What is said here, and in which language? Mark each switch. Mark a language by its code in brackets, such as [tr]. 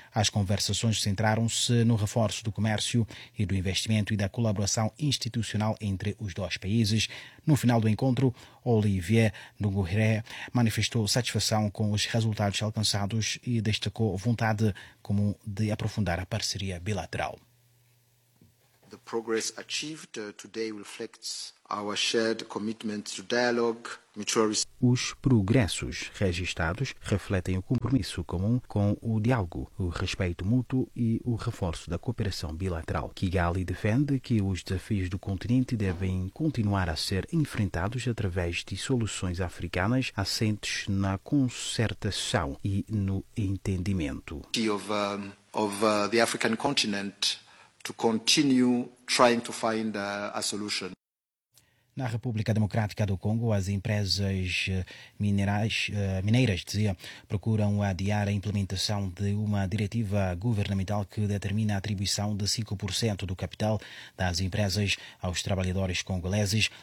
[pt] As conversações centraram-se no reforço do comércio e do investimento e da colaboração institucional entre os dois países. No final do encontro, Olivier Ndungurehe manifestou satisfação com os resultados alcançados e destacou vontade como de aprofundar a parceria bilateral. [en] The progress achieved today reflects our shared commitment to dialogue, mutual respect. [pt] Os progressos registados refletem o compromisso comum com o diálogo, o respeito mútuo e o reforço da cooperação bilateral. Kigali defende que os desafios do continente devem continuar a ser enfrentados através de soluções africanas assentes na concertação e no entendimento. [en] The African continent to continue trying to find a solution. [pt] Na República Democrática do Congo, as empresas mineiras, procuram adiar a implementação de uma diretiva governamental que determina a atribuição de 5% do capital das empresas aos trabalhadores congoleses.